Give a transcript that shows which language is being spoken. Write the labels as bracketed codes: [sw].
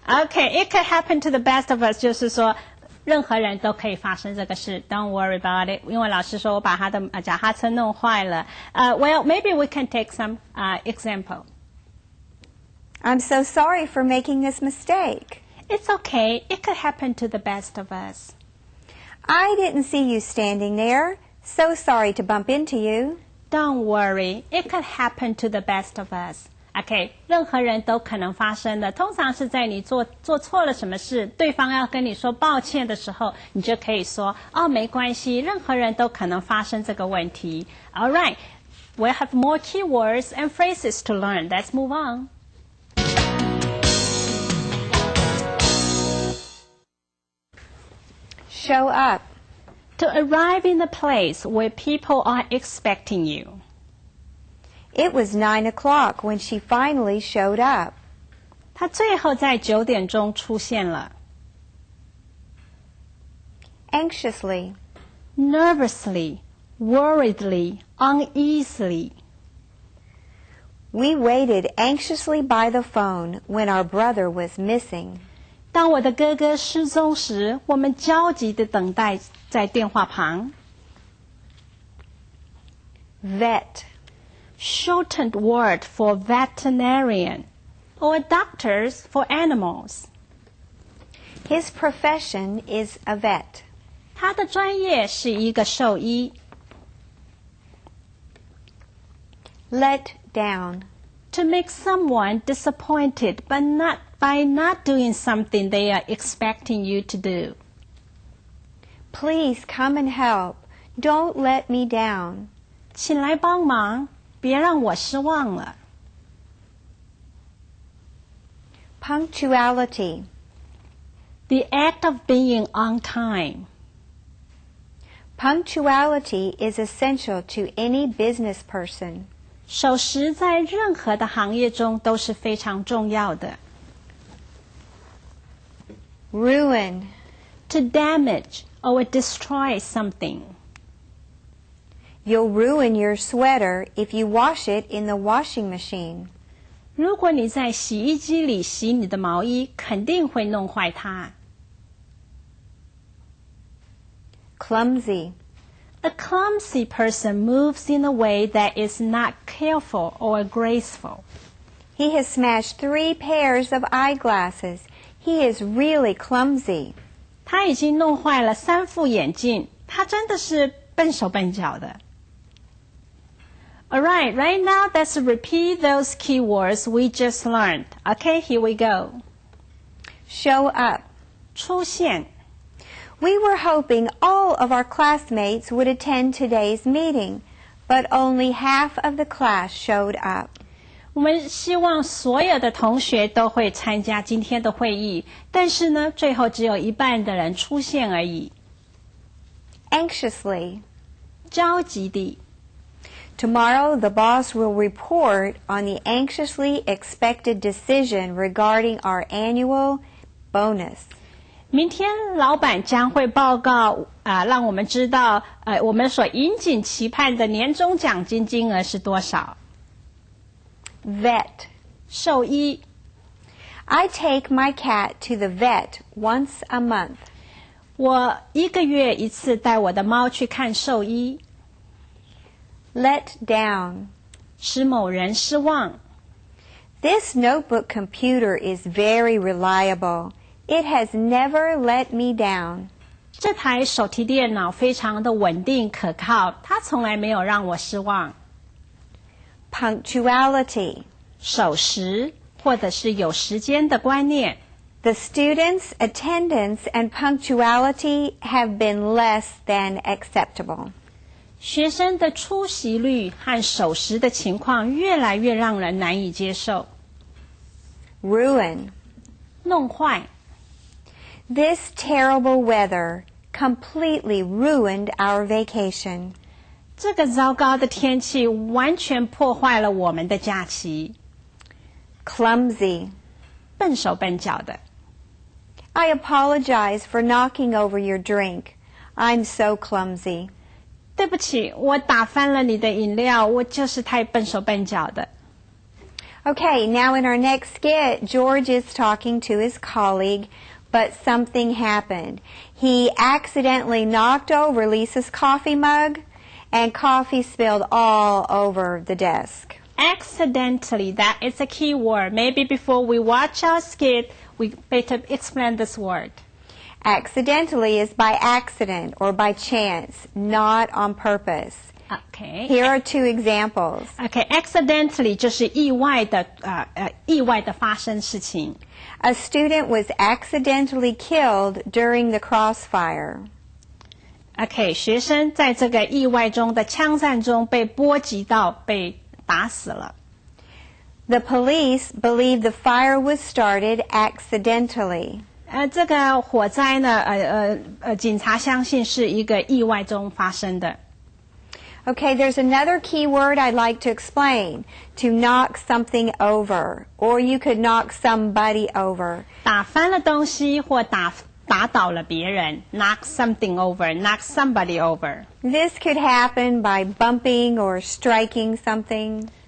[en] Okay, it could happen to the best of us [zh] 就是说任何人都可以发生这个事 [en] Don't worry about it [zh] 因为老师说我把他的脚踏车弄坏了 [en] Well, maybe we can take some example. I'm so sorry for making this mistake. It's okay. It could happen to the best of us. I didn't see you standing there. So sorry to bump into you. Don't worry. It could happen to the best of us. [zh] OK, 任何人都可能发生的，通常是在你做错了什么事，对方要跟你说抱歉的时候，你就可以说没关系，任何人都可能发生这个问题。 [en] All right, we'll have more keywords and phrases to learn. Let's move on. Show up. To arrive in the place where people are expecting you. It was 9 o'clock when she finally showed up. [zh] 她最后在9点钟出现了。 [en] anxiously, nervously, worriedly, uneasily. We waited anxiously by the phone when our brother was missing. [zh] 当我的哥哥失踪时，我们焦急地等待在电话旁。 [en] Vet, Shortened word for veterinarian or doctors for animals. his profession is a vet. [zh] 他的专业是一个兽医。 [en] Let down, To make someone disappointed by not doing something they are expecting you to do. please come and help. Don't let me down. [zh] 请来帮忙，别让我失望了。 [en] Punctuality, The act of being on time. punctuality is essential to any business person. [zh] 守时在任何的行业中都是非常重要的。 [en] Ruin, To damage or destroy something. you'll ruin your sweater if you wash it in the washing machine. [zh] 如果你在洗衣机里洗你的毛衣，肯定会弄坏它。 [en] Clumsy, A clumsy person moves in a way that is not careful or graceful. he has smashed 3 pairs of eyeglasses. He is really clumsy. [zh] 他已经弄坏了3副眼镜，他真的是笨手笨脚的。 [en] Alright, right now let's repeat those keywords we just learned. Okay, here we go. Show up. [zh] 出现。 [en] We were hoping all of our classmates would attend today's meeting, but only half of the class showed up. [zh] 我们希望所有的同学都会参加今天的会议，但是呢，最后只有一半的人出现而已。 [en] Anxiously. [zh] 焦急地。 [en] Tomorrow, the boss will report on the anxiously expected decision regarding our annual bonus. [zh] 明天老板将会报告让我们知道我们所引颈期盼的年终奖金金额是多少。 [en] Vet. [zh] 兽医。 [en] I take my cat to the vet once a month. [zh] 我1个月1次带我的猫去看兽医。 [en] Let down. [zh] 使某人失望。 [en] This notebook computer is very reliable. It has never let me down. [zh] 这台手提电脑非常的稳定可靠，它从来没有让我失望。 [en] Punctuality. [zh] 守时或者是有时间的观念。 [en] The students' attendance and punctuality have been less than acceptable. [zh] 学生的出席率和守时的情况越来越让人难以接受。 [en] Ruin. [zh] 弄坏。 [en] This terrible weather completely ruined our vacation. [zh] 这个糟糕的天气完全破坏了我们的假期。 [en] Clumsy. [zh] 笨手笨脚的。 [en] I apologize for knocking over your drink. I'm so clumsy. [zh] 对不起，我打翻了你的饮料，我就是太笨手笨脚的。 [en] Okay, now in our next skit, George is talking to his colleague, but something happened. He accidentally knocked over Lisa's coffee mug, and coffee spilled all over the desk. Accidentally, that is a key word. Maybe before we watch our skit, we better explain this word. Accidentally is by accident or by chance, not on purpose. Okay. Here are 2 examples. [zh] Okay, accidentally 就是意外的发生事情。 [en] A student was accidentally killed during the crossfire. [zh] Okay, 学生在这个意外中的枪战中被波及到，被打死了。 [en] The police believe the fire was started accidentally. [zh] 这个火灾呢，警察相信是一个意外中发生的。 [en] Okay, there's another key word I'd like to explain. To knock something over, or you could knock somebody over. [zh] 打翻了东西或打打倒了别人 [en] ，knock something over，knock somebody over. This could happen by bumping or striking something.